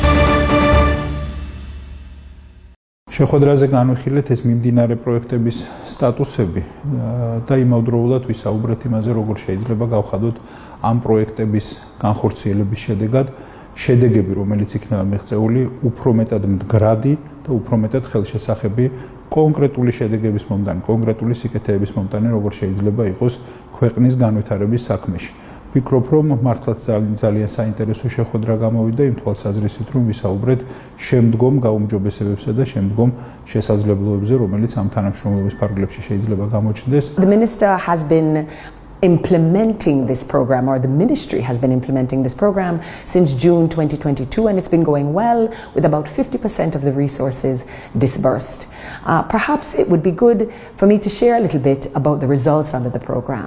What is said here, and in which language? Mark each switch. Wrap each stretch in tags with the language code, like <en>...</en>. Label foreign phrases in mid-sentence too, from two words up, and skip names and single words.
<ka>შეხვედრაზე განვიხილეთ ეს მიმდინარე პროექტების სტატუსები და იმავდროულად ვისაუბრეთ იმაზე, როგორ შეიძლება გავხადოთ ამ პროექტების განხორციელების შედეგად შედეგები, რომელიც იქნება მიღწეული, უფრო მეტად მდგრადი და უფრო მეტად ხელშესახები კონკრეტული შედეგების მომდანი, კონკრეტული სიკეთეების მომდანი, როგორ შეიძლება იყოს ქვეყნის განვითარების საქმეში. ვფიქრობ, რომ მართლაც ძალიან საინტერესო შეხვედრა გამოვიდა იმ თვალსაზრისით, რომ ვისაუბრეთ შემდგომ გაუმჯობესებებსა და შემდგომ შესაძლებლობებზე, რომელიც ამ თანამშრომლობის ფარგლებში შეიძლება გამოჩნდეს.</ka> <en>The minister has been implementing this program, or the ministry has been implementing this program since June 2022, and it's been going well with about 50% of the resources disbursed. Perhaps it would be good for me to share a little bit about the results under the program.</en>